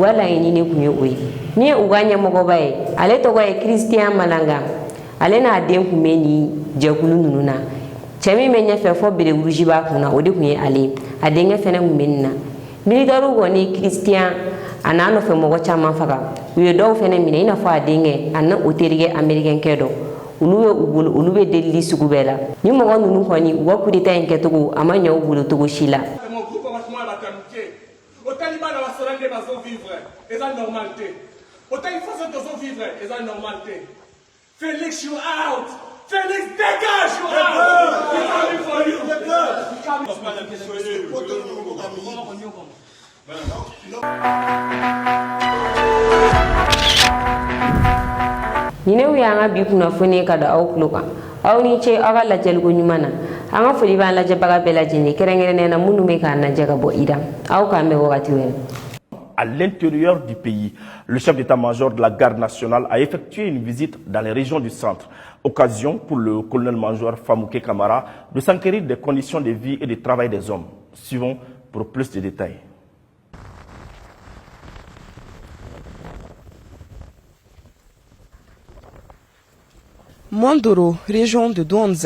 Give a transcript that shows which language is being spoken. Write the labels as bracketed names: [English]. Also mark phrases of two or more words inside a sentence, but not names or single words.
[Bambara] ka laɲini de kun ye o ye ni ye u ka ɲɛmɔgɔba ye ale tɔgɔ ye Christian Malanga ale n'a den kun bɛ ni jɛkulu ninnu na cɛ min bɛ ɲɛfɛ fɔ bere rouge b'a kun na o de kun ye ale a denkɛ fɛnɛ kun bɛ nin na militaires kɔni Christian a n'a nɔfɛ mɔgɔ caman faga u ye dɔw fɛnɛ minɛ i n'a fɔ a denkɛ a na o terikɛ américain dɔ olu ye u bolo olu bɛ delili sugu bɛɛ la ni mɔgɔ ninnu kɔni u ka [French] coup d'état [Bambara] in kɛcogo a ma ɲɛ u bolo cogo si la. [English] Félix, you out! [French] Félix, dégage, [English] you out! He's coming for you! [Bambara] Nine y'an ka bi kunnafoni ka da aw tulo kan aw ni ce aw ka lajɛliko ɲuman na an ka foli b'an lajɛbaga bɛɛ lajɛlen kɛrɛnkɛrɛnnenya na minnu bɛ k'an lajɛ ka bɔ Iran aw k'an bɛn wagati wɛrɛ. [French] À l'intérieur du pays, le chef d'état-major de la garde nationale a effectué une visite dans les régions du centre. Occasion pour le colonel-major Famouké Kamara de s'enquérir des conditions de vie et de travail des hommes. Suivons pour plus de détails. Mondoro, région de Douanza.